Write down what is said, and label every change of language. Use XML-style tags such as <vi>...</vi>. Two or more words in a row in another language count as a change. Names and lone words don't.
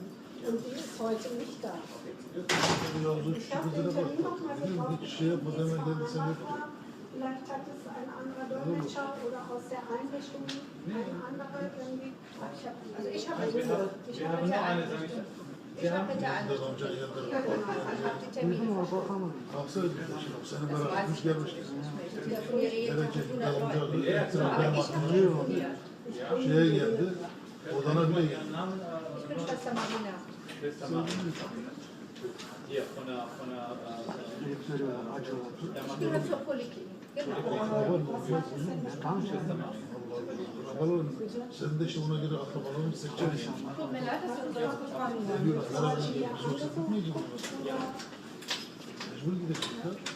<de>Und die ist heute nicht da. Ich habe den Termin nochmal gebraucht. Vielleicht hat es ein anderer Dolmetscher oder aus der Einrichtung ein anderer irgendwie. Also ich habe mit der Einrichtung. Ich habe mit der Einrichtung. Die Termine verschoben.</de> <tr>Şeye geldi, odana bile geldi.</tr> <de>Ich bin Schwester Marina. Hier, von der Ich gehöre zur Poliklinik.</de> <tr>Sen de işte ona göre akrabalarını seçeceksin.</tr> <de>Tut mir leid, dass du uns das gefragt hast.</de> <tr>Mecbur gidecek ya.</tr>